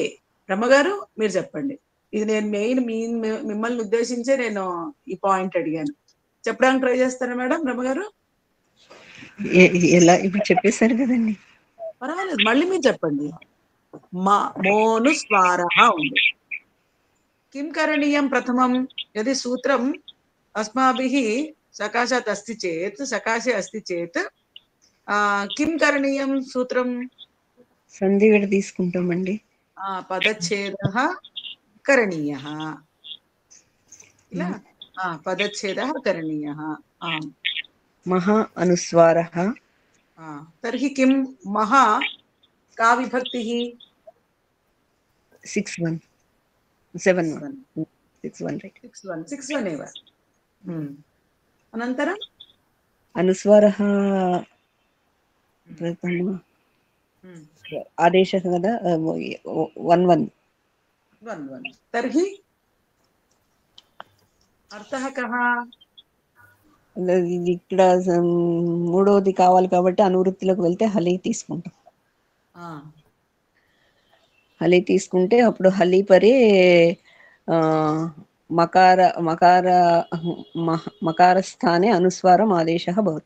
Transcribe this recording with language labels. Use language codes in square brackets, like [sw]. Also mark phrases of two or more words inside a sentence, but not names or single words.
[te] రమగారు మీరు చెప్పండి, ఇది నేను మెయిన్ మిమ్మల్ని ఉద్దేశించే నేను ఈ పాయింట్ అడిగాను, చెప్పడానికి ట్రై చేస్తారా మేడం? రమగారు ఎలా ఇప్పుడు చెప్పేశారు కదండి, పర్వాలేదు, మళ్ళీ మీరు చెప్పండి. మోనుస్వార ఉంది, [sa] किं करणीयं प्रथमं? यदि सूत्रम् अस्माभिः सकाशात् अस्ति चेत्, सकाशे अस्ति चेत् किं करणीयं सूत्रं? [te] సంధి విడ తీసుకుంటామండి. [sa] पदच्छेदः करणीयः, किल? पदच्छेदः करणीयः. आम्, మహా అనుస్వారः. तर्हि किं महा का विभक्तिः? [te] 6-1 7-1 6-1 రైట్. [sa] 6-1 एव. अनन्तरं అనుస్వారः ప్రథమ ఆదేశः [te] కదా [sa] 1-1. तर्हि अर्थः कः? [te] ఇక్కడ మూడోది కావాలి కాబట్టి అనువృత్తిలోకి వెళ్తే హలి తీసుకుంటాం. హలి తీసుకుంటే అప్పుడు [sa] హలి పరే మకార స్థానే అనుస్వారం ఆదేశः భవతి.